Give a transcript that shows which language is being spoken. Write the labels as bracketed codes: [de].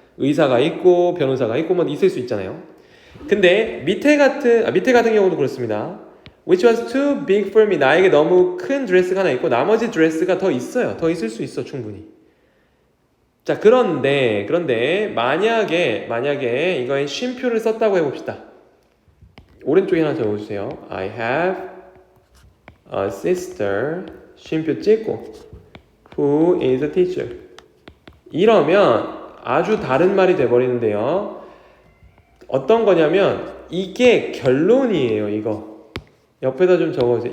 [ko] 의사가 있고 변호사가 있고 뭐 있을 수 있잖아요. 근데 밑에 같은 경우도 그렇습니다. [en] Which was too big for me. [ko] 나에게 너무 큰 드레스가 하나 있고 나머지 드레스가 더 있어요. 더 있을 수 있어 충분히. 자, 그런데 만약에 이거에 쉼표를 썼다고 해봅시다. 오른쪽에 하나 적어주세요. [en] I have a sister [ko] 쉼표 찍고 [en] who is a teacher. [ko] 이러면 아주 다른 말이 돼버리는데요. 어떤 거냐면 이게 결론이에요. 이거 옆에다 좀 적어주세요.